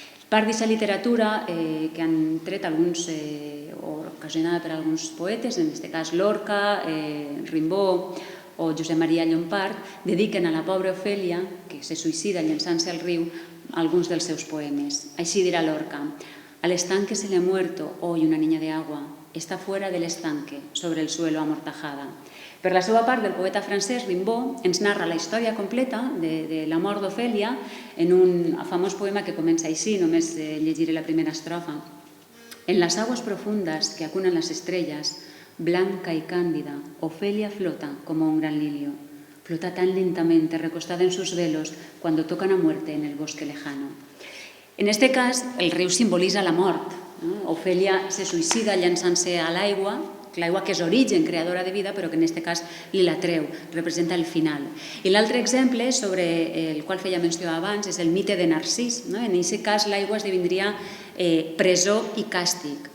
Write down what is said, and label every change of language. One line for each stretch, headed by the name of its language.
Catalan: Part d'aquesta literatura que han tret alguns, o ocasionada per alguns poetes, en aquest cas Lorca, Rimbaud o Josep Maria Llompart, dediquen a la pobra Ofèlia, que se suïcida llançant-se al riu, alguns dels seus poemes. Així dirà Lorca:
Spanish: al estanque se le ha muerto hoy una niña de agua, está fuera del estanque, sobre el suelo amortajada.
Catalan: Per la seva part, el poeta francès Rimbaud ens narra la història completa de la mort d'Ofèlia en un famós poema que comença així, només llegiré la primera estrofa.
Spanish: En las aguas profundas que acunan las estrellas, blanca y cándida, Ofelia flota como un gran lirio. Flota tan lentamente, recostada en sus velos, cuando tocan a muerte en el bosque lejano.
Catalan: En este cas, el riu simbolitza la mort. Ofèlia se suïcida llançant-se a l'aigua que és origen, creadora de vida, però que en aquest cas li la treu, representa el final. I l'altre exemple, sobre el qual feia menció abans, és el mite de Narcís. En aquest cas, l'aigua esdevindria presó i càstig.